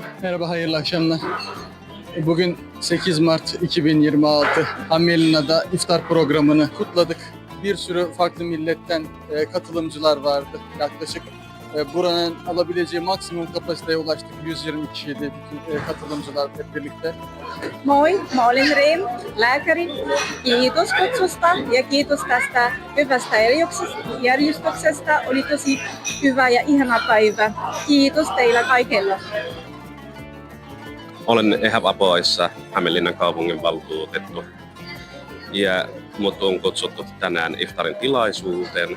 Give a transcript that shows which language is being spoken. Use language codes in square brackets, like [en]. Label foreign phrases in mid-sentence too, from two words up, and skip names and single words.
[tr] Merhaba, hayırlı akşamlar. Bugün 8 Mart 2026 Hamelina'da iftar programını kutladık. Bir sürü farklı milletten katılımcılar vardı. Yaklaşık buranın alabileceği maksimum kapasiteye ulaştık. 120 kişiydi bütün katılımcılar hep birlikte. [fi] Moi, mä olen Reem, lääkäri. Kiitos kutsusta ja kiitos tästä hyvästä järjestyksestä. Oli tosi hyvä ja ihana päivä. Kiitos teillä kaikilla. Olen EHAV Apoissa Hämeenlinnan kaupunginvaltuutettu ja mut on kutsuttu tänään iftarin tilaisuuteen.